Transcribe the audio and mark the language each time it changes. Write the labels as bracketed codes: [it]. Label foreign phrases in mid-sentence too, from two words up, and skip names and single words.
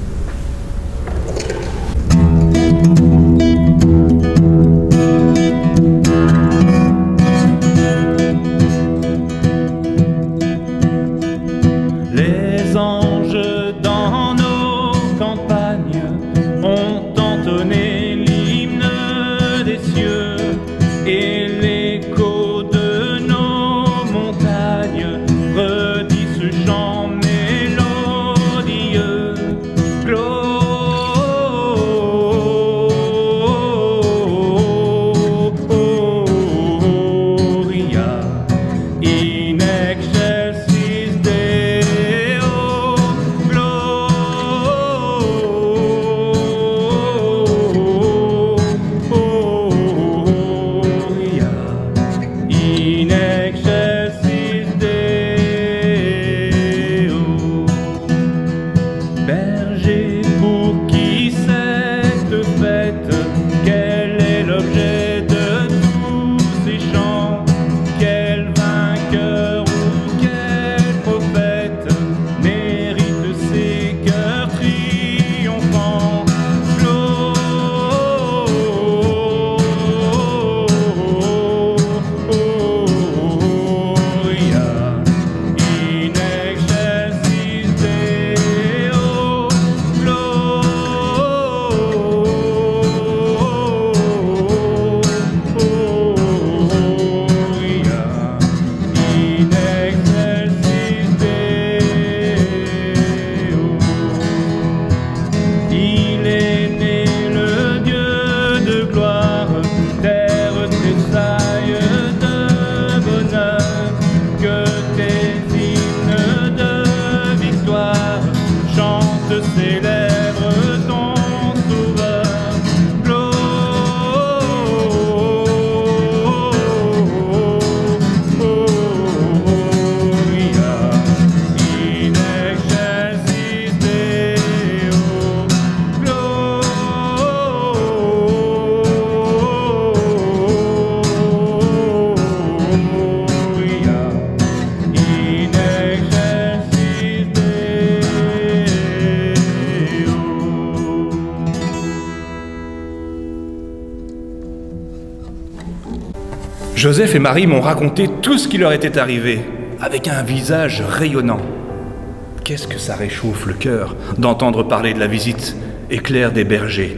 [fr] Les anges dans nos campagnes ont entonné l'hymne des cieux, et l'écho de nos montagnes redit ce chant mélodieux. [la] Gloria in excelsis Deo, Gloria in excelsis Deo. [fr] Berger, pour qui cette fête, quel est l'objet de tous ces chants? Quel vainqueur ou quel prophète mérite ces cœurs triomphants? [la] Gloria in excelsis Deo, Gloria in excelsis Deo. [fr] Il est né le Dieu de gloire, terre tressaille de bonheur, que tes hymnes de victoire chantent, célèbrent ton sauveur. [la] Gloria in excelsis Deo, Gloria in excelsis Deo. [fr] Joseph et Marie m'ont raconté tout ce qui leur était arrivé, avec un visage rayonnant. Qu'est-ce que ça réchauffe le cœur d'entendre parler de la visite éclair des bergers.